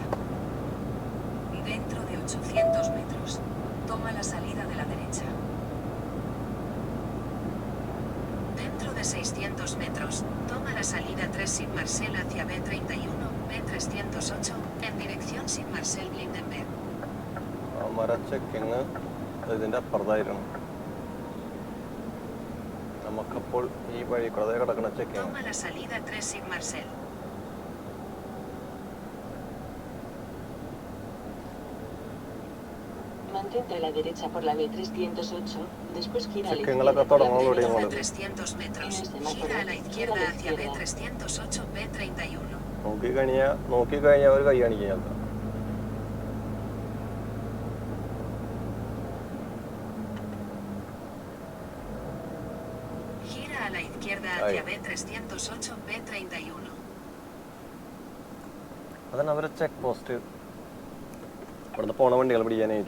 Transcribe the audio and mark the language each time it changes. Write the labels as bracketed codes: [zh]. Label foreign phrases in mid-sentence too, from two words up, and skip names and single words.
[es] Dentro de 800 metros, toma la salida de la derecha. Dentro de 600 metros, toma la salida 3 sin Marcel hacia B31, B308, en dirección sin Marcel Blindenberg. [ml] മര ചെക്കിങ് ഇതിൻ്റെ അപ്പുറത്തായിരുന്നു. നമുക്കപ്പോൾ ഈ വഴി കൂടെ കിടക്കുന്ന ചെക്കിങ്. [es] Toma la salida 3 sin Marcel. Mantente a la derecha por la B308, después gira a la [ml] ചെക്കിങ്ങളൊക്കെ [es] izquierda por la [ml] തുടങ്ങുള്ളൂ ഇവിടെ [es] Dentro de [ml] ഇങ്ങോട്ട്. [es] 300 metros, En el semáforo, gira a la izquierda gira a la hacia izquierda. B308, B31. [ml] നോക്കിക്കഴിഞ്ഞാൽ ഒരു കൈ കാണിക്കും ഞങ്ങൾക്ക്. [es] Gira a la izquierda hacia B308, B31. [ml] അതാണ് അവരെ [en] check post. [ml] ഇവിടുന്ന് പോണ വണ്ടികൾ പിടിക്കാനായിട്ട്.